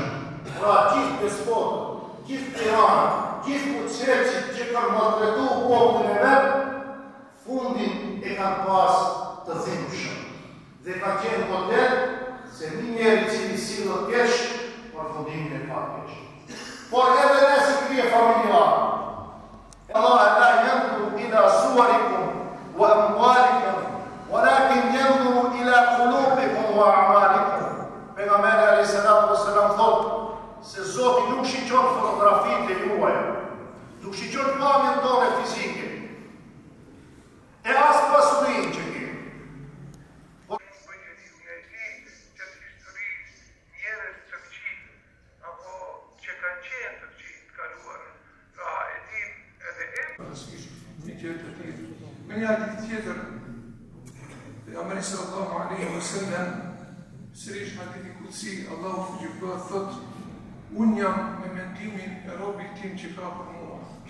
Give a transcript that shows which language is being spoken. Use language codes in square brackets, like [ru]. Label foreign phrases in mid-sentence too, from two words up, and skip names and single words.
[sq] Pra gjithë despotët, gjithë tiranët, gjithë fuqishësit që kanë maltretuar popullin e vet, fundin e kanë pas të dhimbshëm. Dhe ka qenë vërtet se një njeri i cili sillet keq, për fundimin e ka keq. Por edhe nëse krije familjar, [ar] الله لا ينظر إلى صوركم وأموالكم ولكن ينظر إلى قلوبكم وأعمالكم. [sq] Pejgamberi [ar] عليه السلام [sq] thotë se Zoti nuk shiqon fotografitë e juaja, nuk shiqon pamjen tonë fizike, e as pasurinë që kemi. من hadith tjetër, pejgamberi [ar] صلى الله عليه وسلم, [sq] sërish hadithi kutsi, Allahu fuqiplot thot, unë jam me mendimin e robit tim që ka për mua.